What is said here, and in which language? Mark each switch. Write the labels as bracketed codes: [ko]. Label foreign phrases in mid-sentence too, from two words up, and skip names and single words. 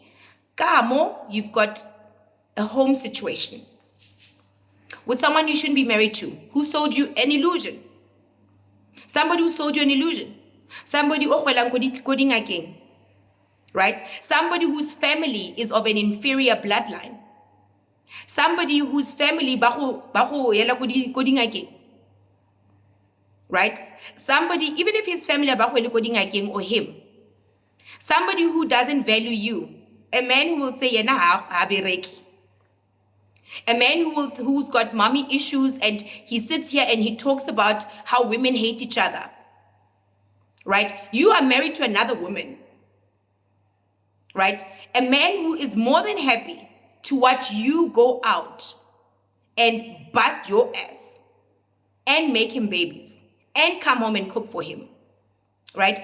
[en] Kamo, you've got a home situation with someone you shouldn't be married to, who sold you an illusion. Somebody who sold you an illusion. Somebody, right? Somebody whose family is of an inferior bloodline. Somebody whose family [tn] ba go yela ko dingakeng, [en] right? Somebody, even if his family [tn] ba go yela ko dingakeng [en] or him, somebody who doesn't value you, a man who will say [tn] yena ha bereki, [en] a man who's got mommy issues, and he sits here and he talks about how women hate each other, right? You are married to another woman, right? A man who is more than happy to watch you go out and bust your ass and make him babies and come home and cook for him, right?